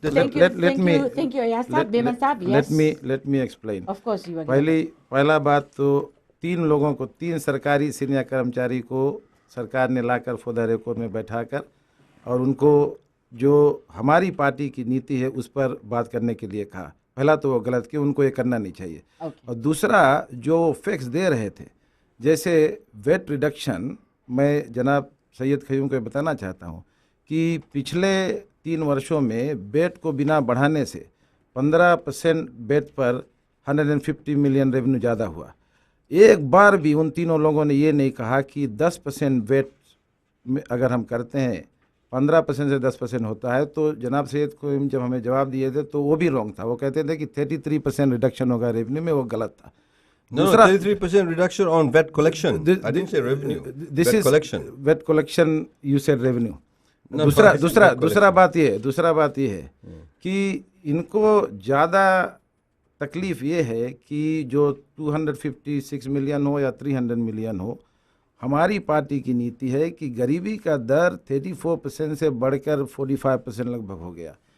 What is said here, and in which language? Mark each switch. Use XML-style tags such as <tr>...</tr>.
<en>Thank you, Ayaz साहब, बेमन साहब, yes. Let me explain. Of course you are.</en> <hi>पहला बात तो 3 लोगों को, 3 सरकारी सीनियर कर्मचारी को सरकार ने लाकर फॉर द रिकॉर्ड में बैठाकर और उनको जो हमारी पार्टी की नीति है उस पर बात करने के लिए कहा। पहला तो वो गलत कि उनको ये करना नहीं चाहिए। और दूसरा, जो फैक्ट्स दे रहे थे, जैसे वेट रिडक्शन, मैं जनाब सैयद ख़यूम को बताना चाहता हूँ कि पिछले 3 वर्षों में वेट को बिना बढ़ाने से 15% वेट पर 150 मिलियन रेवेन्यू ज़्यादा हुआ। एक बार भी उन तीनों लोगों ने ये नहीं कहा कि 10% वेट में अगर हम करते हैं 15% से 10% होता है, तो जनाब सैयद को जब हमें जवाब दिए थे तो वो भी रॉन्ग था। वो कहते थे कि 33% रिडक्शन होगा रेवेन्यू में, वो गलत था। दूसरा</hi> <en>33% reduction on VAT collection. I didn't say revenue. This is collection. VAT collection, you said revenue. No,</en> <hi>दूसरा बात ये है कि इनको ज़्यादा तकलीफ़ ये है कि जो 256 मिलियन हो या 300 मिलियन हो, हमारी पार्टी की नीति है कि गरीबी का दर 34% से बढ़कर 45% लगभग हो गया।</hi>